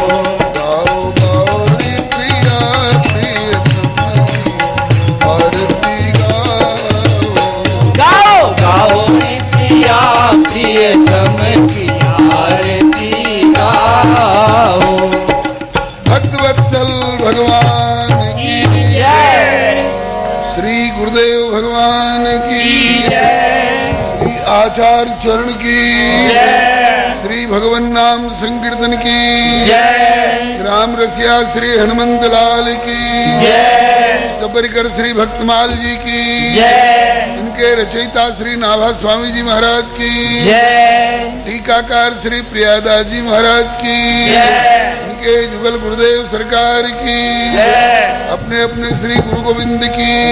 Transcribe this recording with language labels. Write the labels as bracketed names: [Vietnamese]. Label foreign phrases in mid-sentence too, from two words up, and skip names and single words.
[Hindi] गाओ गाओ रे प्रिया प्रियतम की आरती गाओ गाओ गाओ रे प्रिया प्रियतम की आरती गाओ भक्तवत्सल भगवान की जय श्री गुरुदेव भगवान की जय श्री आचार्य चरण की जय श्री भगवान नाम संकीर्तन की जय राम रसिया श्री हनुमंत लाल की जय सबरिकर श्री भक्तमाल जी की जय इनके रचयिता श्री नाभा स्वामी जी महाराज की जय टीकाकार श्री प्रियादास जी महाराज की जय इनके जुगल गुरुदेव सरकार की जय अपने अपने श्री गुरु गोविंद की